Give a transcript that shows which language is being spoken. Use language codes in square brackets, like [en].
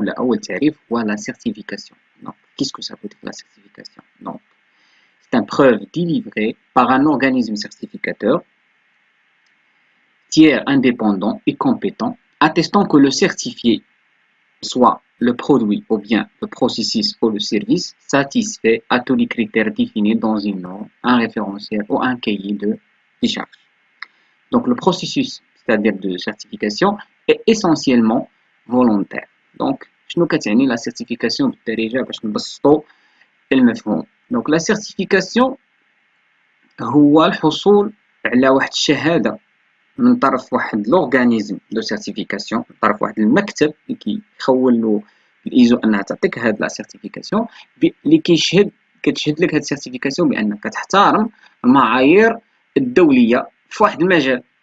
[ar] ولا أول تعريف هو la certification. [fr] Donc, qu'est-ce que ça veut dire la certification? Donc, c'est une preuve délivrée par un organisme certificateur, tiers indépendant et compétent, attestant que le certifié, soit le produit ou bien le processus ou le service, satisfait à tous les critères définis dans une norme, un référentiel ou un cahier de charges. Donc, le processus, c'est-à-dire de certification, est essentiellement volontaire. [ar] Donc, شنو كتعني la certification بالدارجة باش نبسطو المفهوم. Donc, la certification هو الحصول على واحد الشهادة من طرف واحد لورغانيزم دو سيرتيفيكاسيون، من طرف واحد المكتب اللي كيخول له الايزو انها تعطيك هاد لا سيرتيفيكاسيون اللي كتشهد لك هاد السيرتيفيكاسيون بانك كتحترم المعايير الدوليه في واحد المجال.